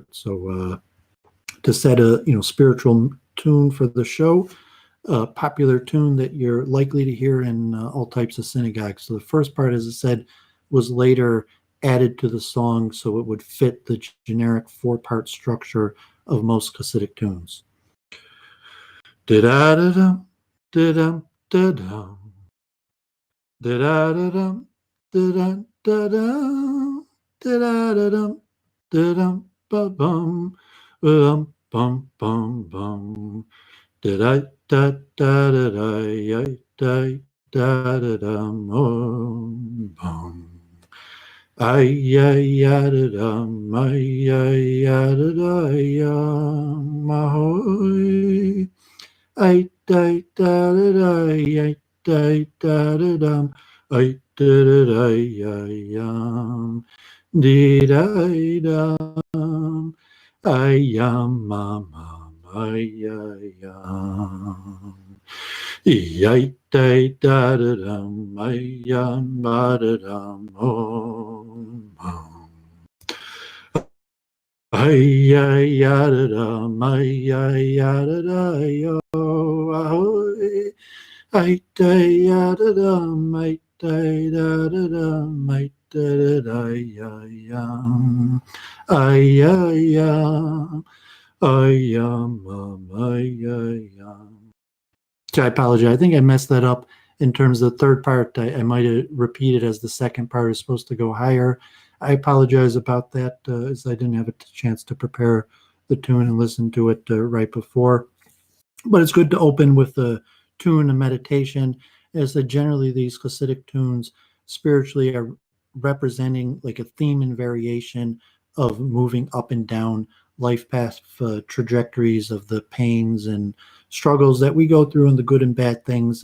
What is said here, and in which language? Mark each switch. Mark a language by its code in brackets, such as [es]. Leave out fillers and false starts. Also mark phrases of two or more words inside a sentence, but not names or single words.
[en] So to set a spiritual tune for the show, a popular tune that you're likely to hear in all types of synagogues. So the first part, as I said, was later added to the song so it would fit the generic 4-part structure of most Hasidic tunes. Da-da-da-dum, da-dum, da-dum. Da-da-da-dum, da-dum, da-dum. Da-da-da-dum, da-dum, ba-bum, bum, bum, bum, bum. Da-da-da-da-da-da-da-da-da-dum, bum. Ay-ya-ya-da-dum, ay-ya-ya-da-da-yum, ahoy. Ay-da-da-da-da-ay-da-da-da-dum, ay-da-da-da-ya-yum, dee-da-dum, ay-yum, ma-ma-ma. Ay ay yada da, ay ay yada da yo, ahoy, ay day yada da, ay day da da da, ay da da da ya ya, ay ay ya, ay ya. So I apologize. I think I messed that up in terms of the third part. I might have repeated as the second part is supposed to go higher. I apologize about that, as I didn't have a chance to prepare the tune and listen to it right before. But it's good to open with a tune and meditation, as generally these Hasidic tunes spiritually are representing like a theme and variation of moving up and down life path trajectories of the pains and struggles that we go through, and the good and bad things.